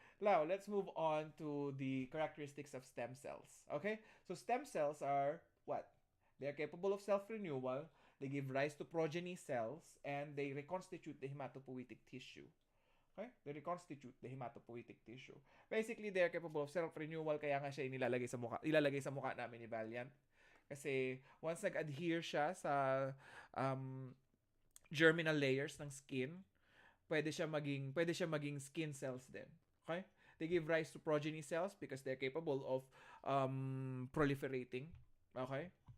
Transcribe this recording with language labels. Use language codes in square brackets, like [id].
[en] Now, let's move on to the characteristics of stem cells. Okay? So stem cells are what? They are capable of self-renewal, they give rise to progeny cells, and they reconstitute the hematopoietic tissue. Okay? They reconstitute the hematopoietic tissue. Basically, they are capable of self-renewal, [tl] kaya nga siya ilalagay sa mukha namin ni Valiant. Kasi once nag-adhere siya sa um, germinal layers ng skin, pwede siya maging skin cells din. [en] Okay? They give rise to progeny cells because they're capable of proliferating. Okay?